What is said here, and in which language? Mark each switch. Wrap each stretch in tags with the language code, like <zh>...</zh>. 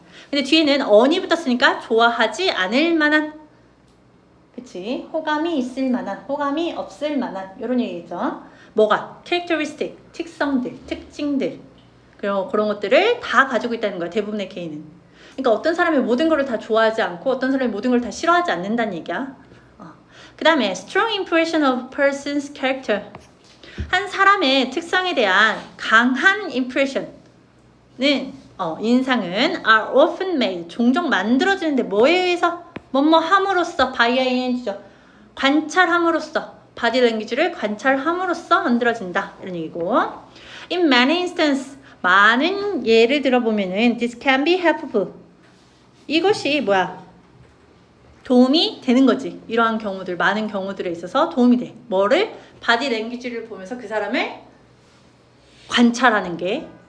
<ko>근데 뒤에는 on이 붙었으니까 좋아하지 않을 만한. 그치? 호감이 있을 만한, 호감이 없을 만한 이런 얘기죠. 뭐가? characteristic, 특성들, 특징들. 그런 것들을 다 가지고 있다는 거야. 대부분의 개인은. 그러니까 어떤 사람이 모든 걸 다 좋아하지 않고 어떤 사람이 모든 걸 다 싫어하지 않는다는 얘기야. 그 다음에</ko> <en>strong impression of person's character.</en> <ko>한 사람의 특성에 대한 강한 impression은 인상은</ko> <en>are often made.</en> <ko>종종 만들어지는데 뭐에 의해서? 뭐뭐 함으로써 by ing죠. 관찰함으로써. body language를 관찰함으로써 만들어진다. 이런 얘기고.</ko> <en>In many instances.</en> <ko>많은 예를 들어보면은</ko> <en>this can be helpful.</en> <ko>이것이 뭐야? 도움이 되는 거지. 이러한 경우들, 많은 경우들에 있어서 도움이 돼. 뭐를? 바디 랭귀지를 보면서 그 사람을 관찰하는 게.</ko>